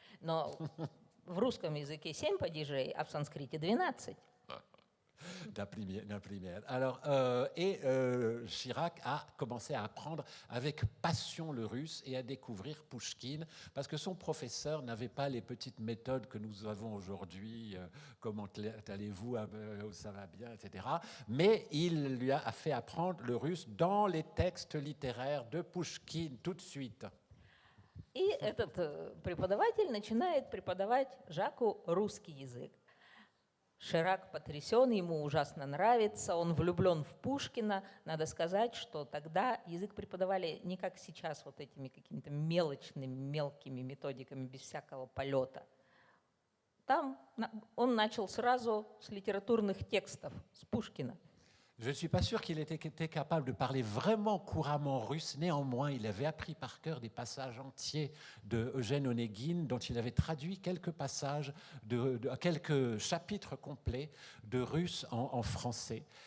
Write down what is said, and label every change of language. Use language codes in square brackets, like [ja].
[ru] Но в rusском языке 7 падежей, а в санскрите 12. [fr] D'un primaire. Alors, Chirac a commencé à apprendre avec passion le russe et à découvrir Pouchkine parce que son professeur n'avait pas les petites méthodes que nous avons aujourd'hui, comment allez-vous, ça va bien, etc. Mais il lui a fait apprendre le russe dans les textes littéraires de Pouchkine tout de suite. [ru] И этот преподаватель начинает преподавать Жаку русский язык. Ширак потрясен, ему ужасно нравится, он влюблен в Пушкина. Надо сказать, что тогда язык преподавали не как сейчас, вот этими какими-то мелочными, мелкими методиками, без всякого полета. Там он начал сразу с литературных текстов, с Пушкина. [fr] Je ne suis pas sûr qu'il était capable de parler vraiment couramment russe. Néanmoins, il avait appris par cœur des passages entiers de Eugène Onegin, dont il avait traduit quelques passages, quelques chapitres complets de russe en français.